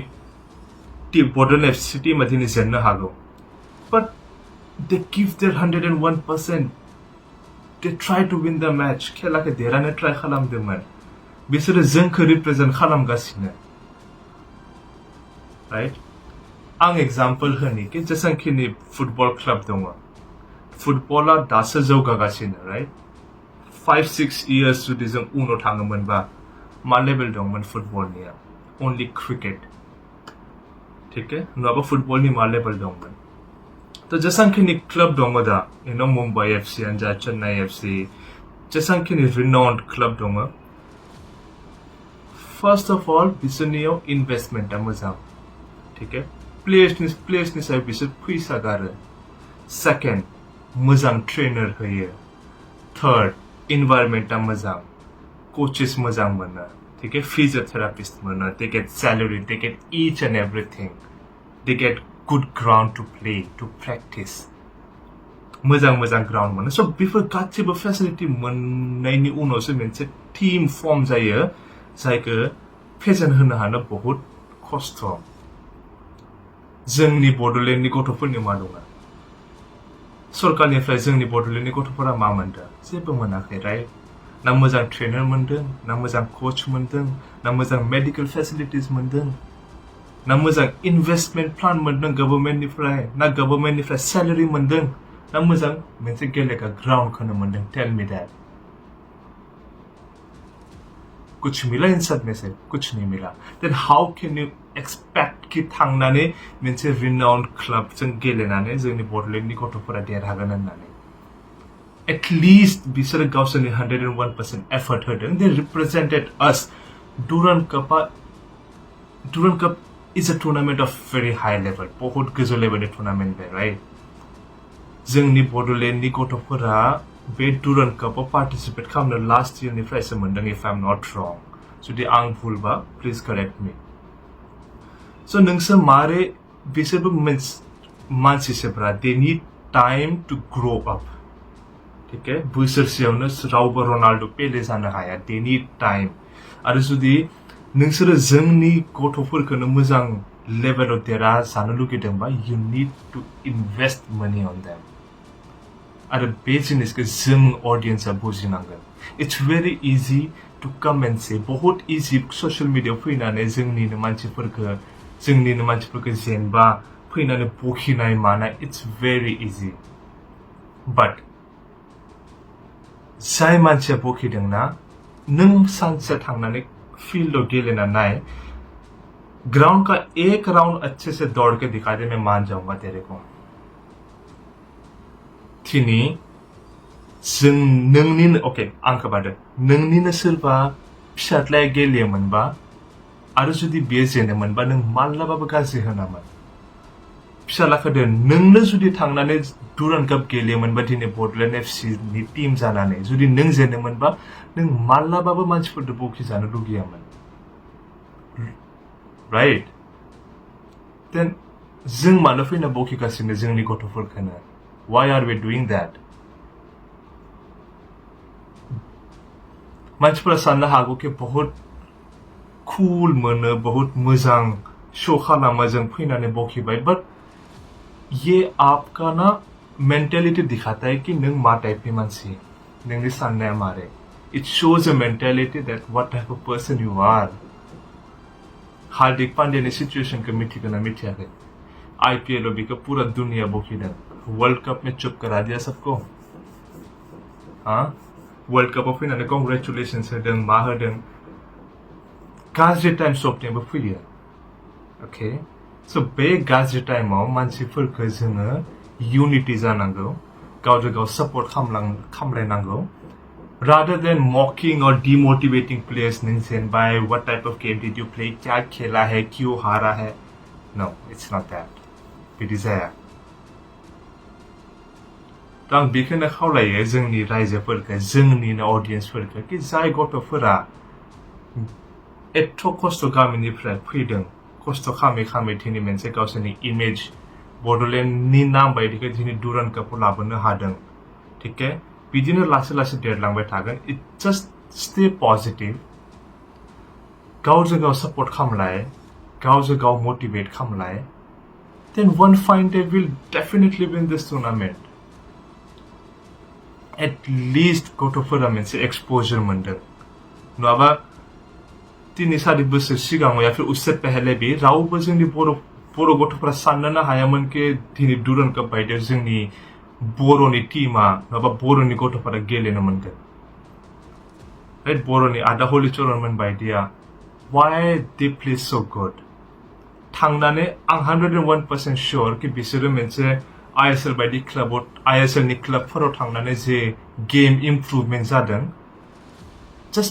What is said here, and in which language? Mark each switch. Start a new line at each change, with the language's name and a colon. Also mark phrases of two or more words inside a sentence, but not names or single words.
Bodo: टीमा दिनै जेननो हागौ
English: but they give their 101% they try to win the match
Bodo: खेलाखौ देरहानो ट्राई खालामदोंमोन बिसोरो जोंखौ रिप्रेजेन्ट खालामगासिनो राइट आं एग्जाम्पल होनि कि जेसेबांखिनि
English: football club
Bodo: दङ फुटबला दासो जौगागासिनो
English: right 5-6 years
Bodo: जुदि जों उनाव थाङोमोनबा मा लेभेल दंमोन फुटबलनिया
English: only cricket
Hindi: ठीक है
Bodo: नङाबा फुटबलनि मा लेभेल दंमोन त' जेसेबांखिनि क्लाब दङ दा मुम्बाइ एफसियानो जा चेन्नाइ एफसि जेसेबांखिनि
English: renowned club
Bodo: दङ
English: first of all
Bodo: बिसोरनियाव इनभेस्टमेन्टआ मोजां
Hindi: ठीक है
Bodo: प्लेयर्सनि सायाव बिसोर फैसा गारो सेकेन्ड मोजां ट्रेनार होयो थार्ड इनभाइरमेन्टआ मोजां कोचेस मोजां मोनो
Hindi: ठीक है
Bodo: फिजियोथेरापिस्ट मोनो
English: they get salary they get each and everything they get good ground to play to practice
Bodo: मोजां ग्राउन्ड मोनो
English: so before
Bodo: गासैबो फेसिलिटि मोननायनि उनावसो मोनसे
English: team form
Bodo: जायो जायखौ फेजेन होनो हानो बहुद खस्थ' जोंनि बड'लेण्डनि गथ'फोरनि मा दङ सरकारनिफ्राय जोंनि बड'लेण्डनि गथ'फोरा मा मोनदों जेबो मोनाखै राइट ना मोजां ट्रेनार मोनदों ना मोजां कोच मोनदों ना मोजां
English: medical facilities
Bodo: मोनदों ना मोजां
English: investment plan
Bodo: मोनदों गभर्नमेन्टनिफ्राय ना गभर्नमेन्टनिफ्राय सैलारि मोनदों ना मोजां मोनसे गेलेग्रा ग्राउन्डखौनो मोनदों
English: tell me that
Hindi: कुछ मिला इन सब में से कुछ नहीं मिला
English: then how can you expect
Bodo: कि थांनानै मोनसे रिनाउन्ड क्लाबजों गेलेनानै जोंनि बड'लेण्डनि गथ'फोरा देरहागोन होननानै एटलिस्ट बिसोरो गावसोरनि 101% एफर्ट होदों
English: they represented us Durand Cup is a tournament of very high level
Bodo: बहुत गोजौ लेभेलनि टुर्नामेन्ट बे राइट जोंनि बड'लेण्डनि गथ'फोरा बे डुरान्ड कपआव पार्टिसिपेट खालामनो लास्ट इयारनिफ्रायसो मोनदों इफ
English: I am not wrong
Bodo: जुदि आं भुलबा
English: please correct me स'
Bodo: नोंसोर मारै बिसोरबो मानसिसोब्रा
English: they need time to grow up
Hindi: ठीक है
Bodo: बोसोरसेयावनो रावबो रनाल्ड' पेले जानो हाया
English: they need time
Bodo: आरो जुदि नोंसोरो जोंनि गथ'फोरखौनो मोजां लेभेलाव देरहाजानो लुगैदोंबा
English: you need to invest money on them
Bodo: आरो बे जिनिसखौ जों अडियन्सआ बुजिनांगोन
English: it's very easy to come and say
Bodo: बहुत इजि ससियेल मिडियायाव फैनानै जोंनिनो मानसिफोरखौ जेनबा फैनानै बखिनाय मानाय
English: it's very easy but
Bodo: जाय मानसिया बखिदोंना नों सानसे थांनानै फील्डआव गेलेना नाय
Hindi: ग्राउंड का एक राउंड अच्छे से दौड़ के दिखा दे मैं मान जाऊंगा तेरे को
Bodo: थिनी जों नोंनिनो ओके आं खोबादो नोंनिनो सोरबा फिसाज्लाया गेलेयोमोनबा आरो जुदि बे जेनोमोनबा नों माब्लाबाबो गाज्रि होनामोन फिसालाखोदो नोंनो जुदि थांनानै दुरान्ड काप गेलेयोमोनबा दिनै बडलेण्ड एफसि नि टीम जानानै जुदि नों जेनोमोनबा नों माब्लाबाबो मानसिफोरजों बखिजानो लुगैयामोन राइट देन जों मानो फैना बखिगासिनो जोंनि गथ'फोरखौनो
English: why are we doing that
Bodo: मानसिफोरा साननो हागौ कि बहुत कूल मोनो बहुत मोजां शो खालामो जों फैनानै बखिबाय बट
Hindi: ये आपका
English: ना
Hindi: मेंटेलिटी दिखाता है कि
Bodo: नों मा टाइपनि मानसि नोंनि साननाया मारै
English: it shows a mentality that what type of person you are
Bodo: हार्दिक पांड्यानि सिचुएशनखौ मिथिगोना मिथियाखै
Hindi: आईपीएल में बिखौ पूरा दुनिया बखिदों वर्ल्ड कप में चुप करा दिया सबको हाँ
Bodo: वर्ल्ड कप फैनानै कंग्रेचुलेशन्स होदों मा होदों गाज्रि टाइम सबनिबो फैयो
English: okay so
Bodo: बे गाज्रि टाइमाव मानसिफोरखौ जोङो यूनिटी जानांगौ गावजों गाव सपोर्ट खालामलायनांगौ
English: rather than mocking or demotivating players by what type of game did you play
Hindi: क्या खेला है क्यों हारा है
English: no it's not that
Bodo: बिदि जाया दा आं बेखौनो खावलायो जोंनि रायजोफोरखौ जोंनिनो अडियन्सफोरखौ कि जाय गथ'फोरा एथ' खस्थ' गामिनिफ्राय फैदों खस्थ' खामै खामै दिनै मोनसे गावसोरनि इमेज बड'लेण्डनि नाम बायदिखौ दिनै दुरान्ड कापआव लाबोनो हादों ठीक है बिदिनो लासै लासै देरलांबाय थागोन
English: it just stay positive
Bodo: गावजों गाव सपोर्ट खालामलाय गावजों गाव मोटिवेट खालामलाय
English: then one fine day will definitely win this tournament at least
Bodo: गथ'फोरा मोनसे एक्सपोजर मोनदों नङाबा 3-4 बोसोर सिगाङाव
Hindi: या फिर उससे पहले भी
Bodo: रावबो जोंनि बर' गथ'फोरा साननोनो हायामोन कि दिनै दुरान्ड काप बायदियाव जोंनि बर'नि टीमा नङाबा बर'नि गथ'फोरा गेलेनो मोनगोन राइट बर'नि आदा हलिचरनमोन बायदिया
English: why they play so good
Bodo: थांनानै आं 101% श्योर कि बिसोरो मोनसे आईएसएल बायदि क्लाबाव आईएसएल नि क्लाबफोराव थांनानै जे
English: game improvement
Bodo: जादों जस्ट